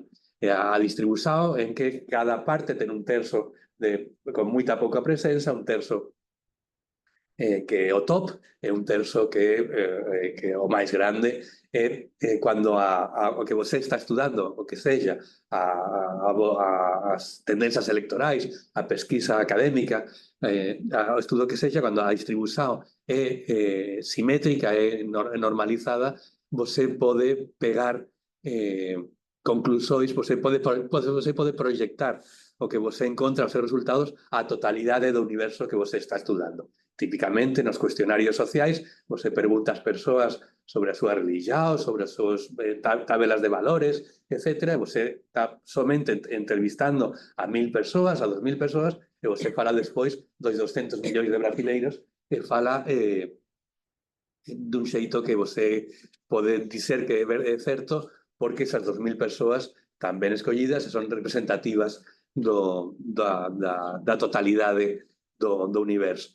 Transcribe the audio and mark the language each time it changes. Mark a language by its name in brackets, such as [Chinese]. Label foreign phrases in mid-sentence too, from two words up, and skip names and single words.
[Galician] É a distribución en que cada parte ten 1/3 con moita pouca presenza, 1/3 que é o top, e 1/3 que é o máis grande. Cando o que você está estudando, o que sexa, as tendencias electorais, a pesquisa académica, o estudo que sexa, cando a distribución é simétrica, é normalizada, você pode pegar conclusóis, você pode proyectar o que você encontra, os seus resultados, a totalidade do universo que você está estudando. Típicamente, nos cuestionarios sociais, você pregunta ás persoas sobre a súa religión, sobre as súas tabelas de valores, etc. E você está somente entrevistando a 1000 persoas, a 2000 persoas, e você fala despois dos 200 millóns de brasileiros, e fala dun xeito que você pode dizer que é certo, porque esas 2000 persoas tamén escollidas e son representativas da totalidade do universo.